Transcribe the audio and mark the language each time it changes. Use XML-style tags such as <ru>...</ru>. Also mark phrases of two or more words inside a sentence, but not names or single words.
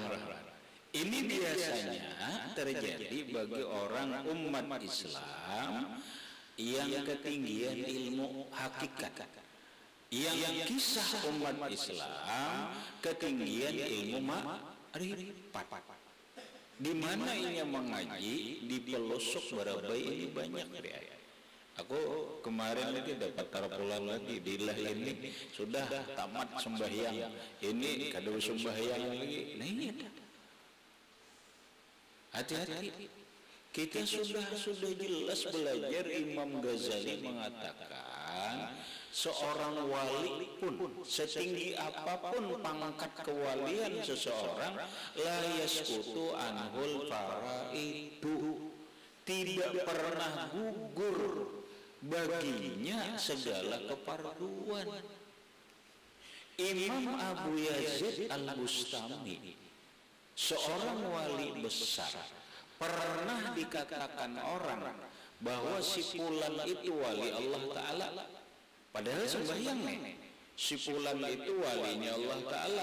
<id>Ini biasanya terjadi bagi orang umat Islam yang ketinggian ilmu hakikat, yang kisah umat Islam ketinggian ilmu ma'rifat, di mana ia mengaji di pelosok Barabai ini banyak dia.</id> <bjn>Aku kemarin lagi dapat tarapulan lagi di lah ini sudah tamat sembahyang, ini kada sembahyang lagi.</bjn> <id>Nah iya, hati-hati. Kita sudah jelas belajar, Imam Ghazali mengatakan seorang wali pun, setinggi apapun pangkat kewalian seseorang,</id> <ar>لا يسقط عنه الفرائض,</ar> <id>tidak pernah gugur baginya segala keparduan. Imam Abu Yazid Al-Bustami, seorang wali besar, pernah dikatakan orang bahwa si fulan itu wali Allah Ta'ala, padahal sembahyang nih. Si fulan itu walinya Allah Ta'ala.</id>